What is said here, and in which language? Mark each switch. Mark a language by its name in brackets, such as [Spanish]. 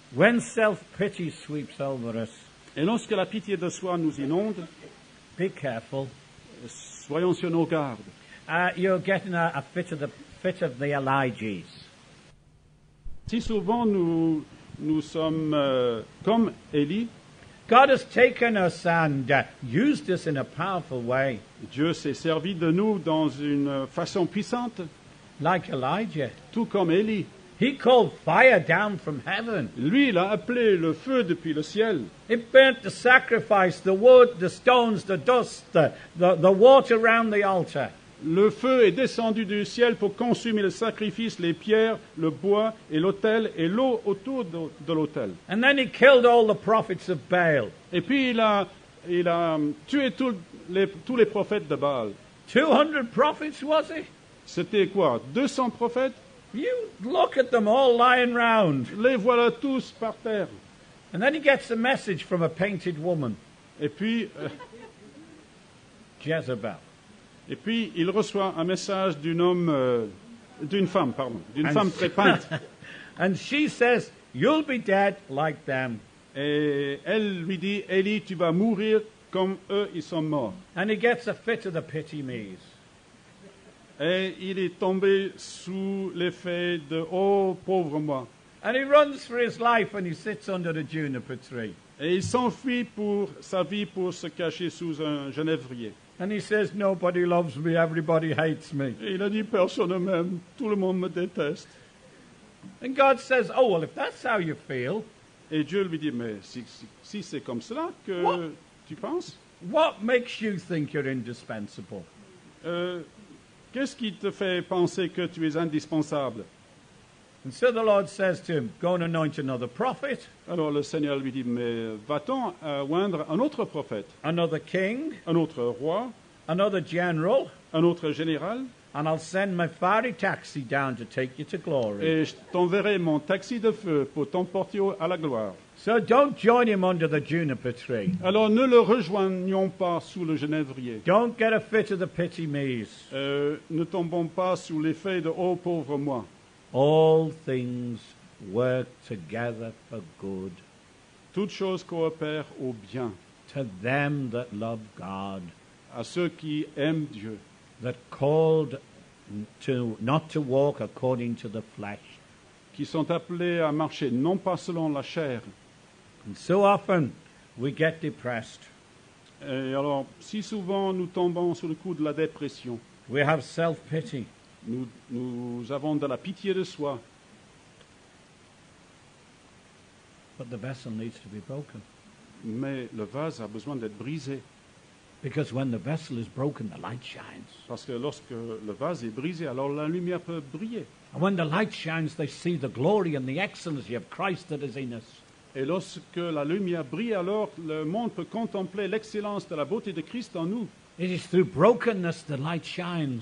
[English] When self-pity sweeps over us, [French] Et lorsque la pitié de soi nous inonde, [English] be careful. [French] soyons sur nos gardes. [English] You're getting a fit of the Elijahs. [French] Si souvent nous sommes comme Élie, [English] God has taken us and used us in a powerful way, [French] Dieu s'est servi de nous dans une façon puissante, [English] like Elijah. [French] tout comme Élie. [English] He called fire down from heaven. [French] Lui, il a appelé le feu depuis le ciel. [English] It burnt the sacrifice, the wood, the stones, the dust, the water around the altar. [French] Le feu est descendu du ciel pour consumer le sacrifice, les pierres, le bois et l'autel et l'eau autour de l'autel. [English] And then he killed all the prophets of Baal. [French] Et puis il a tué tous les prophètes de Baal. [English] 200 prophets, was it? [French] C'était quoi? 200 prophètes? [English] You look at them all lying round. [French] Les voilà tous par terre. [English] And then he gets a message from a painted woman, [French] Et puis [English] Jezebel. [French] il reçoit un message d'une femme très peinte. [English] And she says, you'll be dead like them. [French] Et elle lui dit, Élie, tu vas mourir comme eux, ils sont morts. [English] And he gets a fit of the pity me's. [French] Et il est tombé sous l'effet de « Oh, pauvre moi ». [English] And he runs for his life and he sits under the juniper tree. [French] Et il s'enfuit pour sa vie pour se cacher sous un genévrier. [English] And he says, nobody loves me, everybody hates me. [French] Et il a dit, personne ne m'aime, tout le monde me déteste. [English] And God says, oh, well, if that's how you feel, [French] Et Dieu lui dit, mais si c'est comme cela que [English] What? [French] tu penses, [English] what makes you think you're indispensable? [French] qu'est-ce qui te fait penser que tu es indispensable? [English] And so the Lord says to him, go and anoint another prophet, [French] Alors le Seigneur lui dit, mais va-t-on oindre un autre prophète, [English] another king, [French] un autre roi, [English] another general, [French] un autre général, [English] and I'll send my fiery taxi down to take you to glory. [French] et je t'enverrai mon taxi de feu pour t'emporter à la gloire. [English] So don't join him under the juniper tree. [French] Alors ne le rejoignons pas sous le genévrier. [English] Don't get a fit of the pity me's. [French] Ne tombons pas sous l'effet de « Oh, pauvre moi ». [English] All things work together for good [French] Toutes choses coopèrent au bien [English] to them that love God, [French] à ceux qui aiment Dieu, [English] that called to not to walk according to the flesh. [French] qui sont appelés à marcher non pas selon la chair. [English] And so often we get depressed. [French] Et alors, si souvent nous tombons sous le coup de la dépression, [English] We have self-pity. [French] nous avons de la pitié de soi, [English] But the vessel needs to be broken. [French] mais le vase a besoin d'être brisé. [English] Because when the vessel is broken, the light shines. [French] Parce que lorsque le vase est brisé, alors la lumière peut briller. [English] And when the light shines, they see the glory and the excellency of Christ that is in us. [French] Et lorsque la lumière brille, alors le monde peut contempler l'excellence de la beauté de Christ en nous. [English] It is through brokenness the light shines.